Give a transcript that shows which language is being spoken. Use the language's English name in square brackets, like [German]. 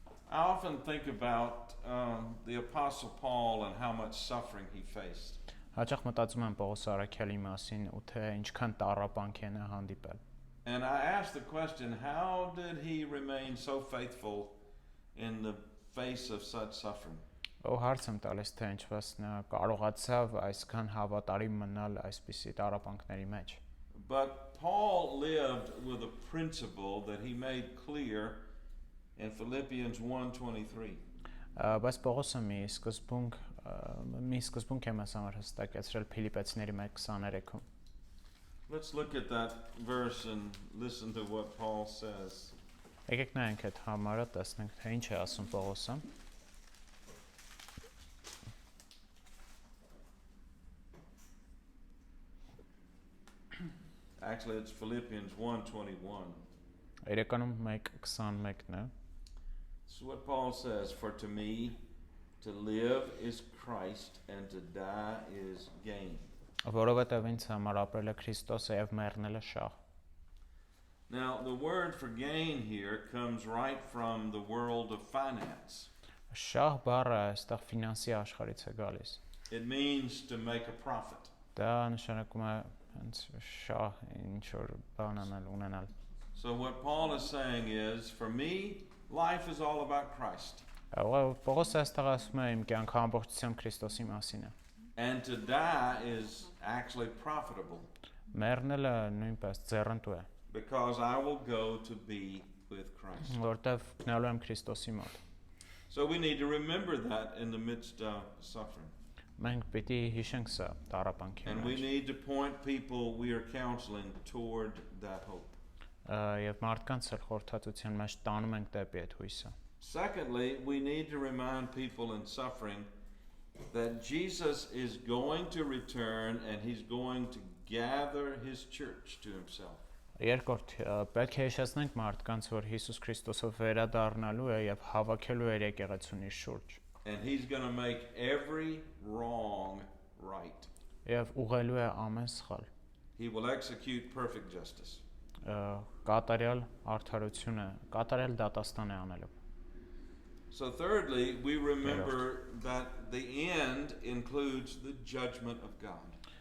[English] I often think about the Apostle Paul and how much suffering he faced. [Armenian] Հաճախ մտածում եմ Պողոս առաքյալի մասին ու թե ինչքան տառապանք են հանդիպել։ [English] And I ask the question, how did he remain so faithful in the face of such suffering? [Armenian] Ու հարց եմ տալիս, թե ինչպես նա կարողացավ այսքան հավատարիմ մնալ այսպիսի տառապանքների մեջ։ [English] But Paul lived with a principle that he made clear in Philippians 1:23. [Armenian] Բայց Պողոսը մի սկզբունք է մեզ համար հստակեցրել Փիլիպեցիների 1:23-ում։ [English] Let's look at that verse and listen to what Paul says. [Armenian] Եկեք նայենք այդ համարը, տեսնենք թե ինչ է ասում Պողոսը։ [English] Actually, it's Philippians 1:21. [Armenian] Իրականում 1:21-ն է։ [English] This is what Paul says, for to me to live is Christ and to die is gain. [Armenian] Որովհետև ինձ համար ապրելը Քրիստոս է եւ մեռնելը շահ։ [English] Now, the word for gain here comes right from the world of finance. [Armenian] Շահ բառը այստեղ ֆինանսի աշխարհից է գալիս։ [English] It means to make a profit. [Armenian] Դա նշանակում է հենց շահ, ինչ որ բան ունենալ։ [English] So what Paul is saying is, for me, life is all about Christ. [Armenian] Պողոսը այստեղ ասում է իմ կյանքը ամբողջությամբ Քրիստոսի մասին է։ [English] And to die is actually profitable. [Armenian] Մեռնելը նույնպես ձեռնտու է։ [English] Because I will go to be with Christ. [Armenian] Որտեվ գնալու եմ Քրիստոսի մոտ։ [English] So we need to remember that in the midst of suffering. [Armenian] Մենք պիտի հիշենք սա տառապանքի [English] And we [Armenian] մեջ։ [English] need to point people we are counseling toward that hope. [Armenian] Եվ մարդկանց խորհրդատվության մեջ տանում ենք դեպի այդ հույսը։ [English] Secondly, we need to remind people in suffering that Jesus is going to return and he's going to gather his church to himself. [Armenian] Երկրորդ, պետք է հիշեցնենք մարդկանց, որ Հիսուս Քրիստոսը վերադառնալու է եւ հավաքելու է եկեղեցուն իր շուրջ։ [English] And he's going to make every wrong right. [Armenian] Եվ ուղղելու է ամեն սխալ։ [English] He will execute perfect justice. [Armenian] Կատարյալ արդարությունը, կատարյալ դատաստան է անելու։ [English] So thirdly, we remember that the end includes the judgment of God.